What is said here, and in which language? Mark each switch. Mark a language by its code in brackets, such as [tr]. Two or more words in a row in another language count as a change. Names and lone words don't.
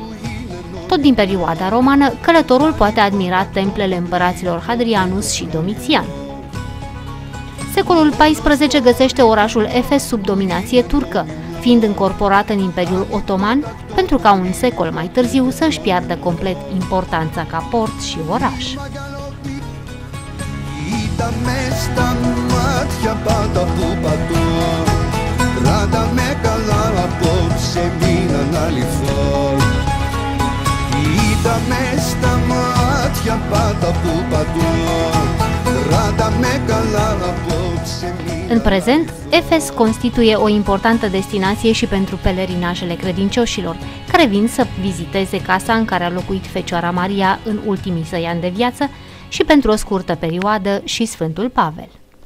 [ro] Tot din perioada romană, călătorul poate admira templele împăraților Hadrianus și Domitian. Secolul XIV găsește orașul Efes sub dominație turcă, fiind încorporat în Imperiul Otoman, pentru ca un secol mai târziu să-și piardă complet importanța ca port și oraș. [el] Κοίτα με στα μάτια πάντα που πατώ, κράτα με καλά απόψε μην αναλυθώ. Κοίτα με στα μάτια πάντα που πατώ, κράτα με καλά απόψε μην. [ro] În prezent, Efes constituie o importantă destinație și pentru pelerinajele credincioșilor, care vin să viziteze casa în care a locuit Fecioara Maria în ultimii săi ani de viață și pentru o scurtă perioadă și Sfântul Pavel.